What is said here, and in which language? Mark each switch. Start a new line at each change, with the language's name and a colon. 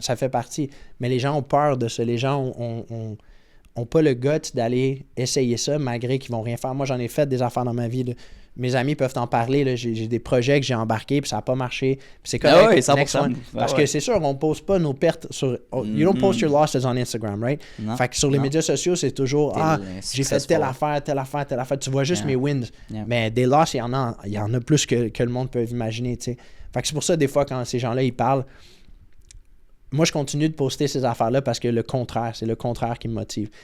French: Ça fait partie. Mais les gens ont peur de ça. Les gens ont pas le guts d'aller essayer ça malgré qu'ils vont rien faire. Moi, j'en ai fait des affaires dans ma vie. Là. Mes amis peuvent en parler. Là. J'ai des projets que j'ai embarqués puis ça n'a pas marché. Puis c'est correct. Ah oui, 100%. Parce que c'est sûr, on ne pose pas nos pertes sur...
English: You don't post your losses on Instagram, right?
French: Non. Fait que sur les médias sociaux, c'est toujours j'ai fait telle affaire. Tu vois juste mes wins. Mais des losses, il y en a plus que le monde peut imaginer, tu sais. Fait que c'est pour ça, des fois, quand ces gens-là, ils parlent, moi, je continue de poster ces affaires-là parce que c'est le contraire qui me motive.